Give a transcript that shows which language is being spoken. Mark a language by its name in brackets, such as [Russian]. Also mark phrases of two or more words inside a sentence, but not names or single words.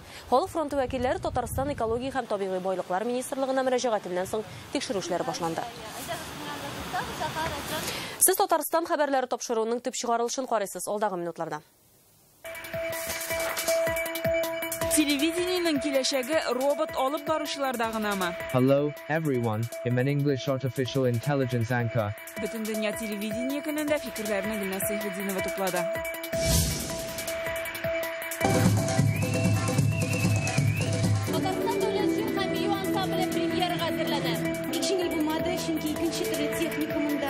[Tatar] Халык фронты вәкилләре Татарстан экология һәм табигый байлыклар министрлыгына мөрәҗәгатеннән соң тикшерүшләр башланды. Сез Татарстан хәбәрләре тапшыруның төп чыгарылышын карыйсыз алдагы минутларда. Телевидениенең киләчәге робот алып баручыларда гынамы? [English] Hello, everyone. I'm an English artificial intelligence anchor. [Tatar] Бөтен дөнья телевидение көнендә фикерләрне Гөлназ Сәйфетдинова туплады. Татарстан дәүләт җыр һәм бию ансамбле премьерага әзерләнә. Бик җиңел булмады, чөнки икенче төрле техникумында